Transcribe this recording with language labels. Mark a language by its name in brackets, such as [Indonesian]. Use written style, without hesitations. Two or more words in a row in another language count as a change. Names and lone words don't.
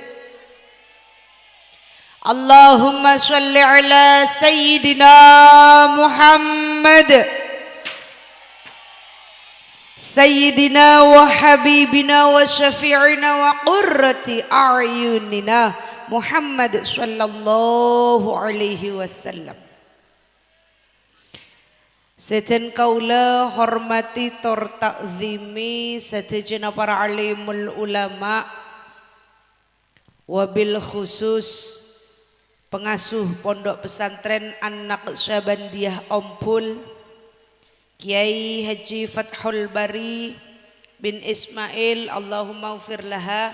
[Arabic] اللهم صل على سيدنا محمد. سيدنا وحبيبنا وشفيعنا وقرة أعيننا محمد صلى الله عليه وسلم. [Madurese] Seten kaula hormati tor ta'zimi satejana para [Arabic] عالم العلماء, وبالخصوص [Madurese] pengasuh pondok pesantren An-Naqsyabandiyah Ompul, Kiai Haji Fathul Bari bin Ismail, [Arabic] اللهم اغفر لها.